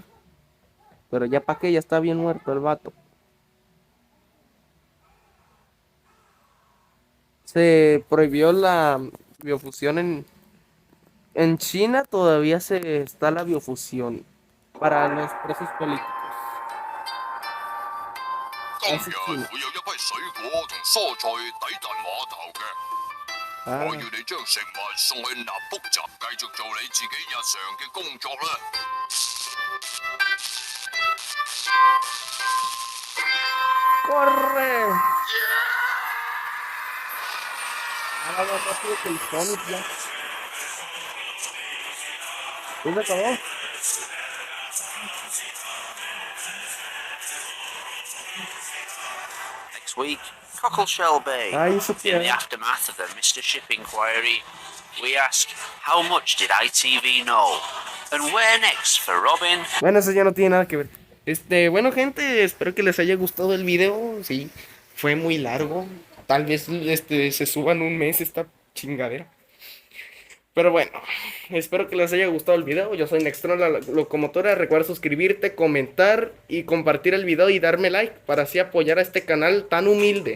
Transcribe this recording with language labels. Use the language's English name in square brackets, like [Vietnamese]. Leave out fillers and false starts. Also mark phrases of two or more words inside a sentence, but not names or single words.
[Spanish] Pero ya para qué, ya está bien muerto el vato. Se prohibió la biofusión en China, todavía se está la biofusión para los presos políticos. [Cantonese] 今 [Spanish] Así [Cantonese] 日 China. 會有一批水果同蔬菜抵達碼頭嘅。 Ah, 我要你將食物送去納卜集，繼續做你自己日常嘅工作啦。 [Spanish] ¡corre! Ahora más rápido que el Sonic ya. ¿Ya se acabó? [English] Next week, Cockleshell Bay. [Spanish] Ay, eso [English] In the [Spanish] que... [English] aftermath of the Mr. Ship inquiry, we ask, how much did ITV know? And where next for Robin? [Spanish] Bueno, eso ya no tiene nada que ver. Bueno, gente, espero que les haya gustado el video. Sí, fue muy largo. Tal vez se suba en un mes esta chingadera. Pero bueno, espero que les haya gustado el video. Yo soy Nextron, la locomotora. Recuerda suscribirte, comentar y compartir el video y darme like para así apoyar a este canal tan humilde.